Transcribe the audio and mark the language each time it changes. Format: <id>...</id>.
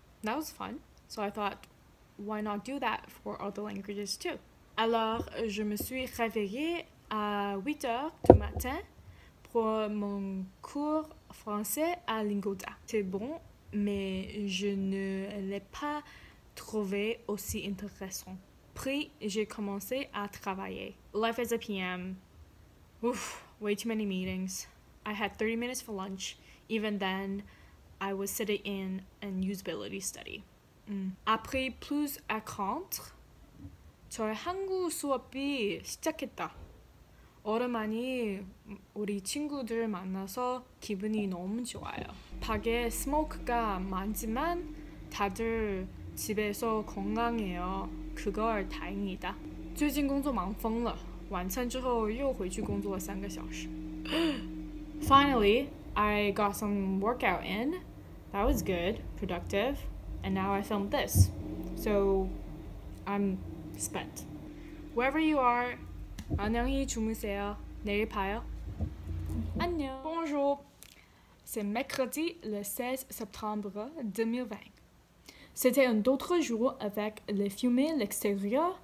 <en>That was fun, so I thought, why not do that for other languages too?</en> <fr>Alors, je me suis réveillée à 8 heures du matin pour mon cours français à Lingoda. C'est bon, mais je ne l'ai pas trouvé aussi intéressant. Puis, j'ai commencé à travailler.</fr> <en>Life as a PM. Oof, way too many meetings. I had 30 minutes for lunch. Even then, I was sitting in an usability study.</en> <fr>Après plus à contre,</fr> <ko>저의 한국 수업이 시작했다. 오랜만에 우리 친구들 만나서 기분이 너무 좋아요. 밖에 스모크가 많지만 다들 집에서 건강해요. 그걸 다행이다.</ko> <zh>最近工作忙疯了，晚餐之后又回去工作了3个小时。</zh> <en>Finally, I got some workout in. That was good, productive, and now I filmed this. So, I'm spent. Wherever you are,</en> <ko>안녕히 주무세요. 내일 봐요. 안녕.</ko> <fr>Bonjour. C'est mercredi le 16 septembre 2020. C'était un autre jour avec le fumée à l'extérieur.</fr>